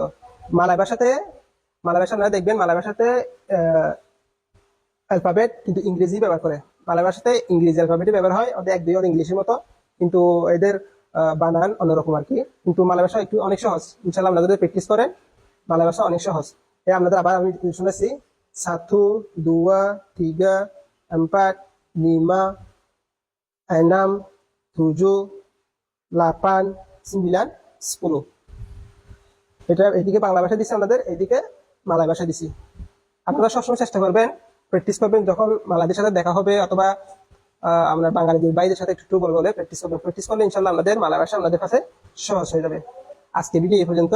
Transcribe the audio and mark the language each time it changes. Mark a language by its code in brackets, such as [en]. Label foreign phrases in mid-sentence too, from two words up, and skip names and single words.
[bn] মালয় ভাষা আপনারা দেখবেন, মালয় ভাষাতে অ্যালফাবেট কিন্তু ইংরেজি ব্যবহার করে। মালয় ভাষাতে ইংরেজি অ্যালফাবেটই ব্যবহার হয়, ওদের এক দুই ওর ইংলিশের মতো, কিন্তু এদের বানান অন্যরকম আর কি। কিন্তু মালয় ভাষা একটু অনেক সহজ। ইনশাল্লাহ আপনারা যদি প্র্যাকটিস করেন, মালয় ভাষা অনেক সহজ। আপনাদের আবার আমি শুনেছি, [ms] satu, dua, tiga, empat, lima, enam, tujuh, lapan, sembilan, 10। [bn] এটা এদিকে বাংলা ভাষা দিছি, আমাদের এইদিকে মালয় ভাষা দিছি। আপনারা সবসময় চেষ্টা করবেন, প্র্যাকটিস করবেন। যখন মালাদের সাথে দেখা হবে অথবা আমরা বাঙালিদের বাইরের সাথে একটু বলে প্র্যাকটিস করবেন। প্র্যাকটিস করলে ইনশাল্লাহ আমাদের মালয় ভাষা আপনাদের কাছে সহজ হয়ে যাবে। আজকে ভিডিও এই পর্যন্ত।